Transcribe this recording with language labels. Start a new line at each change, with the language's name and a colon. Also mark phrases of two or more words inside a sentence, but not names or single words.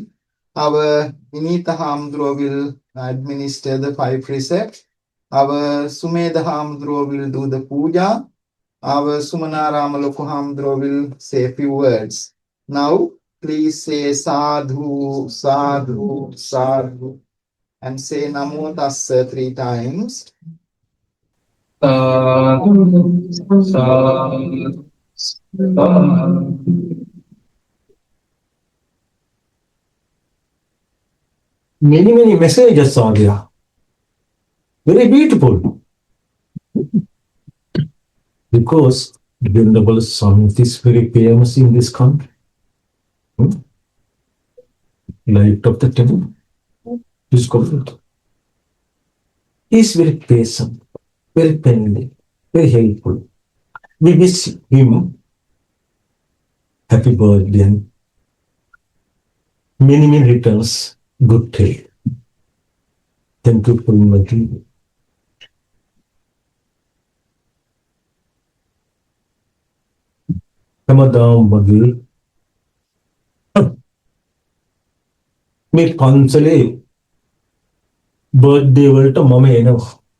English: Our Vinitha Hamdro will administer the 5 precepts. Our Sumedha Hamdro will do the puja. Our Sumanarama Loku Hamdro will say a few words. Now, please say
Pali: sadhu, sadhu, sadhu,
English: and say Namo Tassa 3 times.
Pali: Sadhu, sadhu, sadhu.
English: Many messages are there. Very beautiful. Because the Venerable Samit is very famous in this country. Light of the temple is called. He is very patient, very friendly, very helpful. We wish him happy birthday and many returns. Good day. Thank you for inviting me.
Sinhala: හැමදාම වගේ මේ පන්සලේ බර්ත්ඩේ වලට මම එනවා.